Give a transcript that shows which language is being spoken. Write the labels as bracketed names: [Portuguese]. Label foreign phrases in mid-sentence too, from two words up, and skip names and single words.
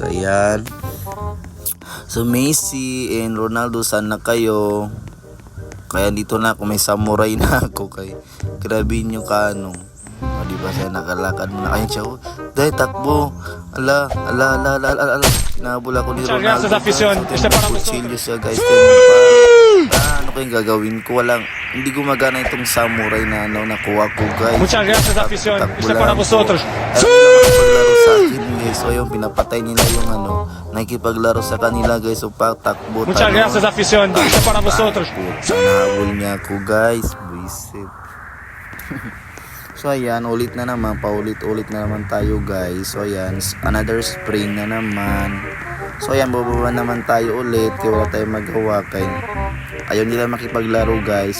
[Filipino] Ayan, [English] so Messi and Ronaldo, [Filipino] sana kayo. Kaya dito na ako, may samurai na ako. Grabe nyo diba, siya nakalakad muna. Ayan siya, dahil takbo. Ala. Nahabol ako ni Ronaldo. [Spanish] Muchas gracias, afición. Esto para [Filipino] Kutsilyo siya guys. Ano kayong gagawin ko? Hindi gumagana itong samurai na nakuha ko guys. [Spanish] Muchas gracias, afición. Esto para vosotros. [Filipino] Paglaro sa akin guys. So yung pinapatay nila yung nakikipaglaro sa kanila guys. So takbo. [Spanish] Muchas gracias, afición. Esto para vosotros. [Filipino] Nahabol niya ako guys. Buisit. So ayan, paulit-ulit na naman tayo guys. So ayan, [English] another spring [Filipino] na naman. So ayan, bababa naman tayo ulit kaya wala tayong magawa ayaw nila makipaglaro guys.